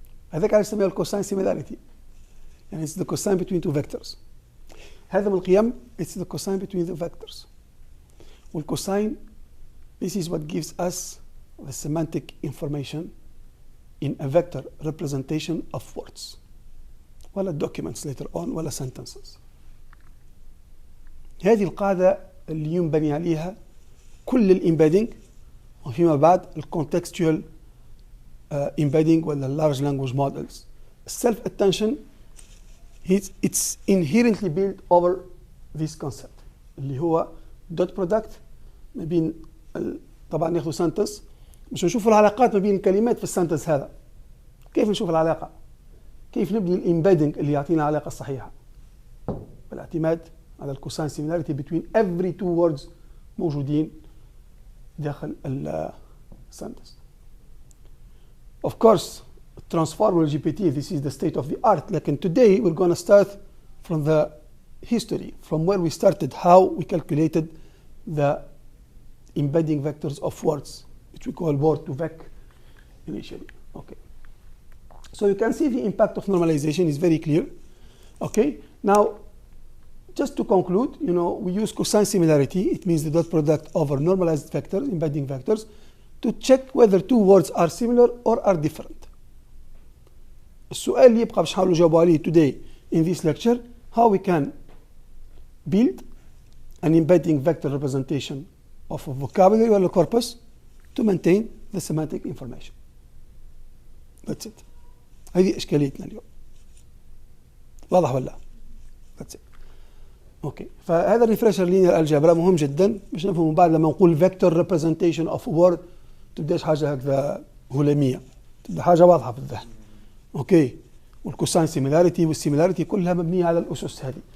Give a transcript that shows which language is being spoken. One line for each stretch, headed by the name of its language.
Arabic: هذاك علاش نسميها الكوساين similarity.
English: يعني it's the cosine between two vectors.
Arabic: هذا من القيم
English: it's the cosine between the vectors. والcosine this is what gives us the semantic information in a vector representation of words. ولا documents later on ولا sentences.
Arabic: هذه القاعدة اللي ينبني عليها كل الامبيدنج وفيما بعد الكونتكستوال embedding ولا large language models.
English: Self attention it's inherently built over this concept
Arabic: اللي هو dot product ما بين طبعا ناخذ سنتنس مش نشوف العلاقات ما بين الكلمات في السنتنس هذا. كيف نشوف العلاقة؟ كيف نبني الامبيدنج اللي يعطينا العلاقة الصحيحة؟ بالاعتماد على الكوساين
English: similarity between every two words
Arabic: موجودين داخل السنتنس.
English: Of course, transformer GPT, this is the state of the art. Like today, we're going to start from the history, from where we started, how we calculated the embedding vectors of words, which we call word-to-vec initially. Okay. So you can see the impact of normalization is very clear. Okay. Now, just to conclude, we use cosine similarity. It means the dot product over normalized vectors, embedding vectors, to check whether two words are similar or are different.
Arabic: السؤال اللي يبقى باش نحاولوا نجاوبوا عليه
English: today in this lecture, how we can build an embedding vector representation of a vocabulary or a corpus to maintain the semantic information. That's it.
Arabic: هذه إشكاليتنا اليوم. واضح ولا؟
English: That's it.
Arabic: اوكي فهذا الريفرشر لينير الجبرا مهم جدا باش نفهموا من بعد لما نقول فيكتور ريبريزنتيشن اوف وورد تبداش حاجه هكذا هلاميه تبدا حاجه واضحه في الذهن. اوكي والكوساين سيميلاريتي والسيميلاريتي كلها مبنيه على الاسس هذه.